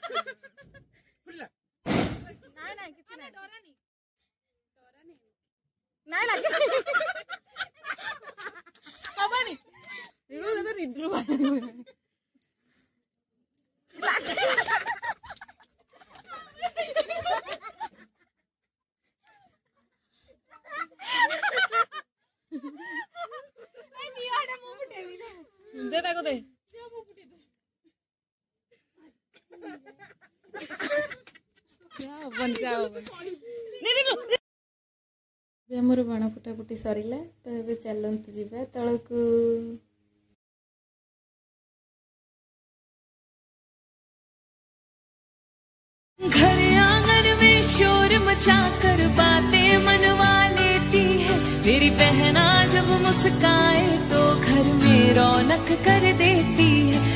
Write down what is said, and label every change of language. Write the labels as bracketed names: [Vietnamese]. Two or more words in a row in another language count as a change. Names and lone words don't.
[Odia] ନାଇଁ ନାଇଁ କିଛି ନାଇଁ ଡରାନି ନାଇଁ ଲାଗି ହବନି ଏଗୁলো ତ ରିଭ୍ୟୁ दे ताको दे ଆମର ବାଣ ଫୁଟାଫୁଟି ସରିଲା ତ ଏବେ ଚାଲନ୍ତୁ ଯିବା ତଳକୁ। [Hindi] घर आंगन में शोर मचा कर बातें मनवा लेती है मेरी बहना जब मुस्काए तो घर में रौनक कर देती है।